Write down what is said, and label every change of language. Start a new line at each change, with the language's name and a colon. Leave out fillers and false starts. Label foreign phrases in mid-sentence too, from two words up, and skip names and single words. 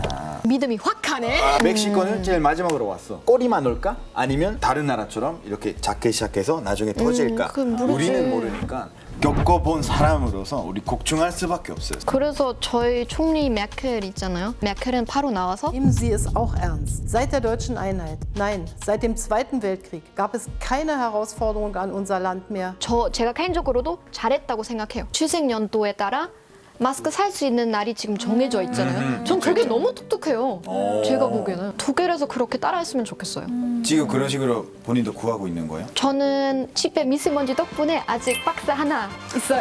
Korean: 믿음이 확 가네. 멕시코는 제일 마지막으로 왔어. 꼬리만 올까? 아니면 다른 나라처럼 이렇게 작게 시작해서 나중에 터질까? 그건 모르지. 우리는 모르니까 겪어본 사람으로서 우리 걱정할 수밖에 없어요. 그래서 저희 총리 메켈 있잖아요. 메켈은 바로 나와서
German: Nehmen Sie es auch ernst. Seit der deutschen Einheit, nein, seit dem Zweiten Weltkrieg gab es keine Herausforderung an unser Land mehr.
Korean: 제가 개인적으로도 잘했다고 생각해요. 출생 연도에 따라 마스크 살 수 있는 날이 지금 정해져 있잖아요. 전 그게 너무 똑똑해요. 제가 보기에는 독일에서 그렇게 따라했으면 좋겠어요. 지금 그런 식으로 본인도 구하고 있는 거예요? 저는 집에 미세먼지 덕분에 아직 박스 하나 있어요.